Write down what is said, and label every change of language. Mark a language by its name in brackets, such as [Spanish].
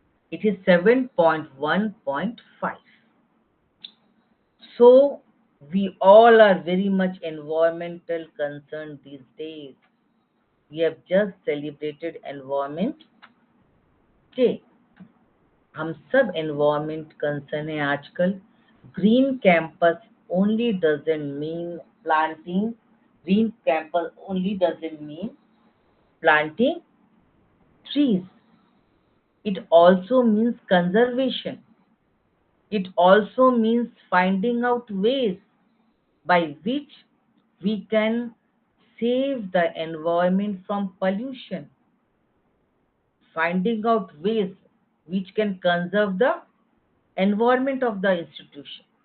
[English] It is 7.1.5. So we all are very much environmental concerned these days. We have just celebrated Environment Day. [Hindi] हम सब environment concern है आजकल. [English] Green campus only doesn't mean planting. Green campus only doesn't mean planting trees. It also means conservation. It also means finding out ways by which we can save the environment from pollution, finding out ways which can conserve the environment of the institution.